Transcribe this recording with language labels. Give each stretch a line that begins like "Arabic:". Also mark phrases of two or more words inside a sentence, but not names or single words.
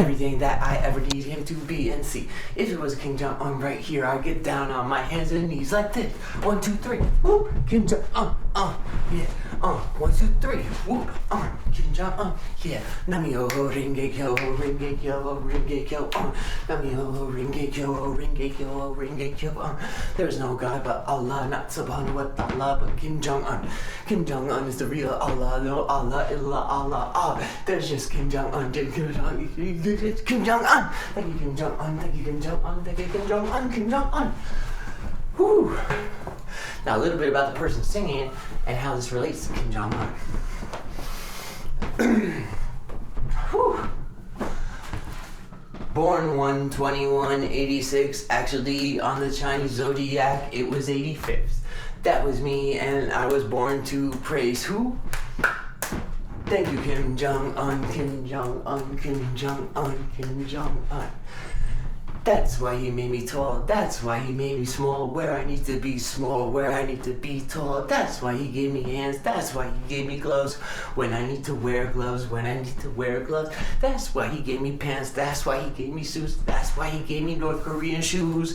English: Everything that I ever need him to be and see. If it was Kim Jong-un right here, I'd get down on my hands and knees like this. 1, 2, 3. Whoop. Kim Jong-un. Yeah. 1, 2, 3. Whoop. Kim Jong-un. Yeah.
Japanese: ナミョ 蓮華経、蓮華経、蓮華経. ナミョ 蓮華経、蓮華経、蓮華経.
English: There's no God but Allah, not
Arabic: سبحانه وتعالى,
English: but Kim Jong-un. Kim Jong-un is the real Allah, no Allah,
Arabic: إلا الله.
English: There's just Kim Jong-un. Kim Jong-un. Thank you, Kim Jong-un. Thank you, Kim Jong-un. Thank you, Kim Jong-un. Kim Jong-un. Whew. Now a little bit about the person singing it and how this relates to Kim Jong-un. Whew. Born 1/21/86, actually on the Chinese zodiac it was 85th. That was me, and I was born to praise who? Thank you, Kim Jong-un, Kim Jong-un, Kim Jong-un, Kim Jong-un. That's why he made me tall. That's why he made me small. Where I need to be small, where I need to be tall. That's why he gave me hands. That's why he gave me gloves. When I need to wear gloves, when I need to wear gloves. That's why he gave me pants. That's why he gave me suits. That's why he gave me North Korean shoes.